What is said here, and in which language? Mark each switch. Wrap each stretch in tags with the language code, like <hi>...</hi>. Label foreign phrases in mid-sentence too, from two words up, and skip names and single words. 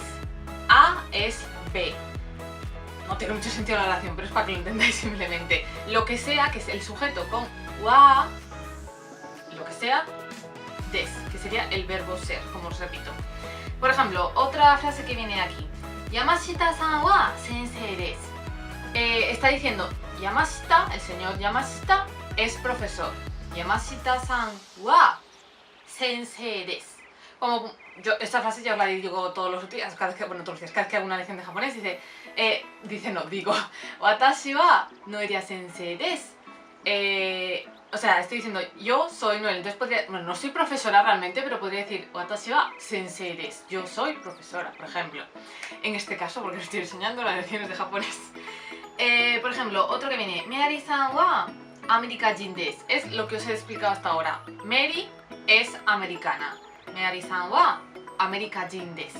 <es>A es B. No tiene mucho sentido la relación, pero es para que lo entendáis simplemente. Lo que sea, que es el sujeto con wa, lo que sea, des, que sería el verbo ser, como os repito. Por ejemplo, otra frase que viene aquí.</es> <ja>山下さんは先生です.</ja> <es>Está diciendo, Yamashita, el señor Yamashita, es profesor.</es> <ja>山下さんは先生です.</ja> <es>Como yo, esta frase ya os la digo todos los días, cada vez que hago una lección de japonés, digo,</es> <ja>私はノエリア先生です.</ja> <es>O sea, estoy diciendo, yo soy Noel, entonces podría, bueno, no soy profesora realmente, pero podría decir,</es> <ja>私は先生です,</ja> <es>yo soy profesora, por ejemplo. En este caso, porque estoy enseñando las lecciones de japonés. Por ejemplo, otro que viene,</es> <ja>メアリーさんはアメリカ人です,</ja> <es>es lo que os he explicado hasta ahora. Mary es americana,</es> <ja>メアリーさんはアメリカ人です.</ja>